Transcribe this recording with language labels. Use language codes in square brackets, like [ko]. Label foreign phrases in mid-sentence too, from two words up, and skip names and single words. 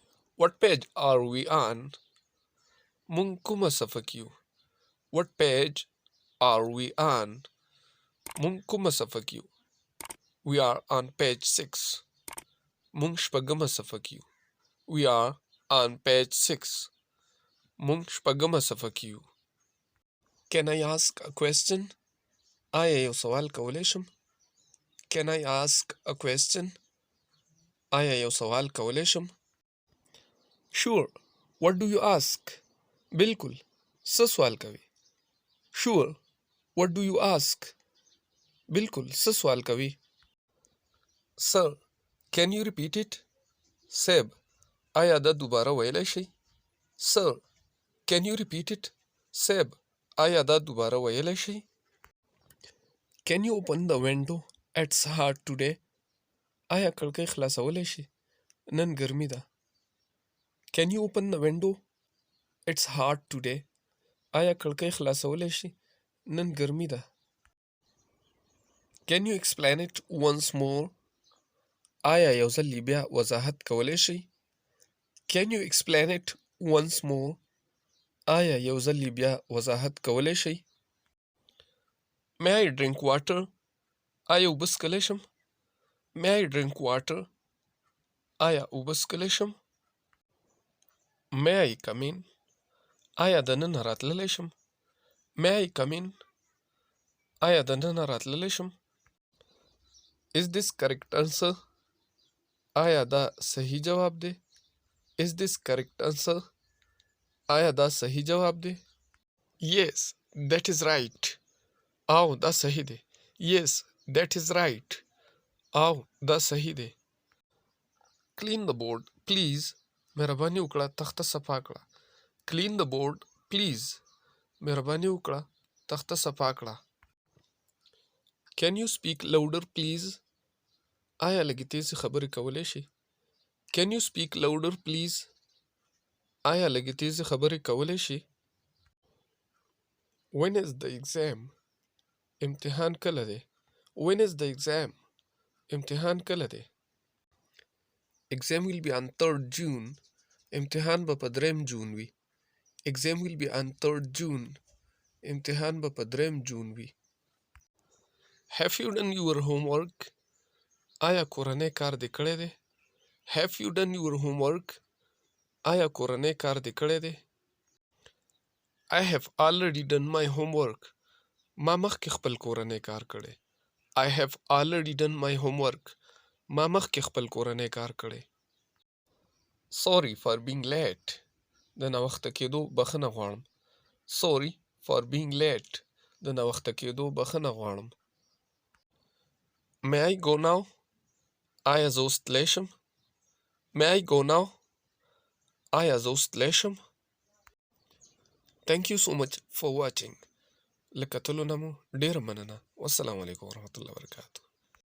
[en] What page are we on? [ps] مونږ کومه صفحه کې یو. [en] What page are we on? [ps] مونږ کومه صفحه کې یو. [en] We are on page 6. [ps] مونږ شپږمه صفحه کې یو. [en] We are on page 6. [ps] مونږ شپږمه صفحه کې یو. [en] Can I ask a question? [ps] آیا یو سوال کولی شم؟ [en] Can I ask a question? [ps] آیا یو سوال کولی شم؟ Sure. [en] What do you ask? [ps] بالکل. څه سوال کوي؟ [en] Sure. What do you ask? [ps] بالکل. څه سوال کوي؟ [en] Sir. Can you repeat it? [ps] صاحب. آیا دا دوباره ویلی شئ؟ [en] Sir. Can you repeat it? [ps] صاحب. آیا دا دوباره ویلی شئ؟ [en] Can you open the window? It's hot today. [ps] آیا کړکۍ خلاصولی شي؟ نن ګرمي ده. [en] Can you open the window? It's hot today. [ps] آیا کړکۍ خلاصولی شي؟ نن ګرمي ده. [en] Can you explain it once more? [ps] آیا یو ځل بیا وضاحت کولی شئ؟ [en] Can you explain it once more? [ps] آیا یو ځل بیا وضاحت کولی شئ؟ [en] May I drink water? [ps] آیا اوبه څښلی شم؟ [en] May I drink water? [ps] آیا اوبه څښلی شم؟ [en] May I come in? [ps] آیا دننه راتللی شم؟ [en] May I come in? [ps] آیا دننه راتللی شم؟ [en] Is this correct answer? [ps] آیا دا صحیح جواب دی؟ [en] Is this correct answer? [ps] آیا دا صحیح جواب دی؟ [en] Yes, that is right. [ps] او دا صحیح دی. [en] Yes, that is right. [ps] او دا صحیح دی. [en] Clean the board, please. [ps] مهرباني وکړه تخته صفا کړه. [en] Clean the board, please. [ps] مهرباني وکړه تخته صفا کړه. [en] Can you speak louder, please? [ps] آیا لږې تیزې خبرې کولی شئ؟ [en] Can you speak louder, please? [ps] آیا لږې تیزې خبرې کولی شئ؟ [en] When is the exam? [ps] امتحان کله دی؟ [en] When is the exam? [ps] امتحان کله دی؟ [en] Exam will be on 3rd June. [ps] امتحان به په 3 جون وي. [en] Exam will be on 3rd June. [ps] امتحان به په 3 جون وي. [en] Have you done your homework? [ps] آیا کورنۍ کار دې کړی دی؟ [en] Have you done your homework? [ps] آیا کورنۍ کار دې کړی دی؟ [en] I have already done my homework. [ps] ما مخکې خپل کورنۍ کار کړی. [en] I have already done my homework. [ps] ما مخکې خپل کورنۍ کار کړی. [en] Sorry for being late. [ps] د ناوخته کېدو بخښنه غواړم. [en] Sorry for being late. [ps] د ناوخته کېدو بخښنه غواړم. [en] May I go now? [ps] آیا زه اوس تلی شم؟ [en] May I go now? [ps] آیا زه اوس تلی شم؟ [en] Thank you so much for watching. [ps] له کتلو نه مو ډېره مننه. [ar] والسلام علیکم ورحمة الله وبرکاته.